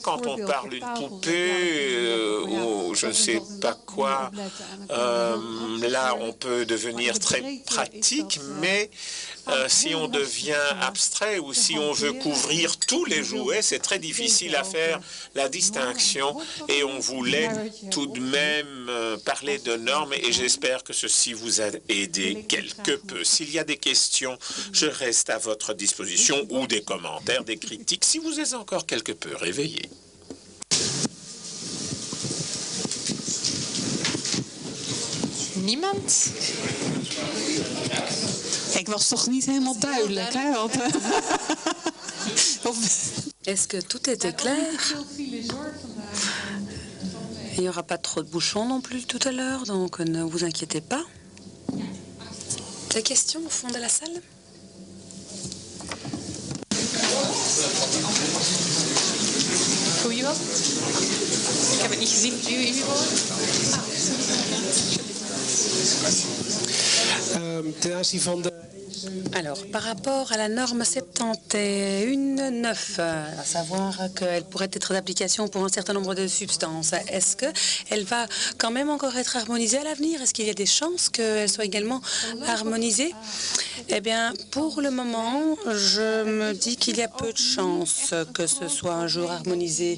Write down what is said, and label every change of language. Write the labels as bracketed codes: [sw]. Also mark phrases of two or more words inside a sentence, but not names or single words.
[fr] Quand on parle d'une poupée ou je ne sais pas quoi, là on peut devenir très pratique, mais si on devient abstrait ou si on veut couvrir tous les jouets, c'est très difficile à faire la distinction et on voulait tout de même parler de normes et j'espère que ceci vous a aidé quelque peu. S'il y a des questions, je reste à votre disposition ou des commentaires, des critiques, si vous êtes encore quelque peu réveillé. [nl] Niemand? Ik was toch niet helemaal duidelijk, hè? Want, [fr] Est-ce que tout était clair? Il n'y aura pas trop de bouchons non plus tout à l'heure, donc ne vous inquiétez pas. Des questions au fond de la salle? [nl] Wie was het? Ik heb het niet gezien. Wie was het? [fr] Alors, par rapport à la norme 71.9, à savoir qu'elle pourrait être d'application pour un certain nombre de substances, est-ce qu'elle va quand même encore être harmonisée à l'avenir? Est-ce qu'il y a des chances qu'elle soit également harmonisée? Eh bien, pour le moment, je me dis qu'il y a peu de chances que ce soit un jour harmonisé.